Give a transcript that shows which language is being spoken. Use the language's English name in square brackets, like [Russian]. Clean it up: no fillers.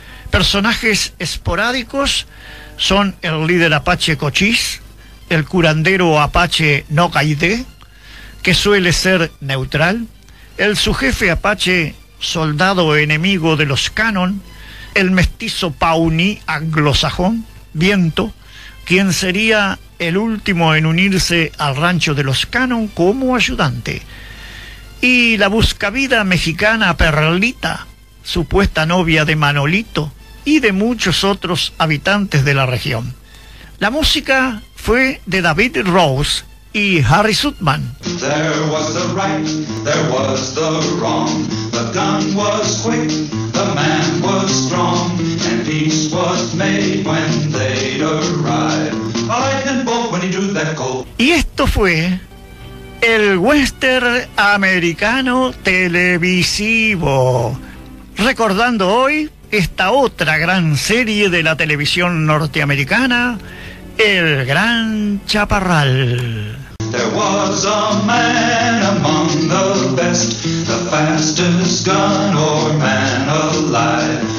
[Spanish] Personajes esporádicos son el líder apache Cochise, el curandero apache Nogaide, que suele ser neutral, el subjefe apache, soldado enemigo de los Cannon, el mestizo Pawnee anglosajón, Viento, quien sería el último en unirse al rancho de los Cannon como ayudante, y la buscavida mexicana Perlita, supuesta novia de Manolito y de muchos otros habitantes de la región. La música fue de David Rose y Harry Sutman. [English] There was the right, there was the wrong. The gun was quick, the man was strong. And peace was made when they'd arrived. I can vote when he drew that call. [Spanish] Y esto fue el western americano televisivo, recordando hoy esta otra gran serie de la televisión norteamericana, El Gran Chaparral. [English] There was a man among the best, the fastest gun or man alive.